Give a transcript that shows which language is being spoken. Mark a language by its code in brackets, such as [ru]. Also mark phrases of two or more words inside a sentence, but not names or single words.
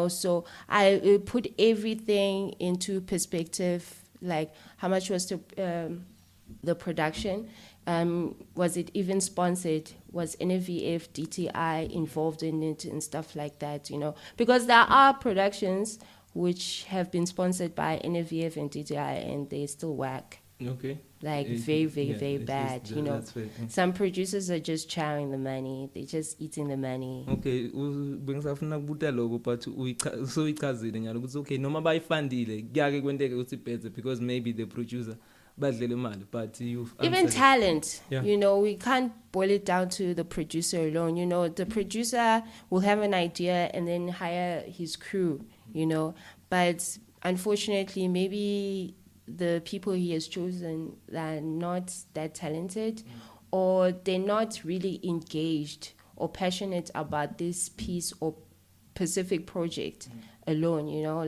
[en] So I put everything into perspective, like how much was the production, was it even sponsored, was NVF, DTI involved in it and stuff like that, you know, because there are productions which have been sponsored by NVF and DTI and they still whack, Okay. like very bad, you know. Some producers are just chowing the money, they're just eating the money. [ss] Okay, bengisafuna kubuta lokho [en] but so [ss] ichazile nyalo ukuthi okay noma bayifundile kuyake kwenteke ukuthi ibheze [en] because maybe the producer [ss] badlele imali, [en] but you've Even talent, Yeah. you know, we can't boil it down to the producer alone. You know, the producer will have an idea and then hire his crew, you know. But unfortunately, maybe the people he has chosen are not that talented, or they're not really engaged or passionate about this piece or specific project alone, you know.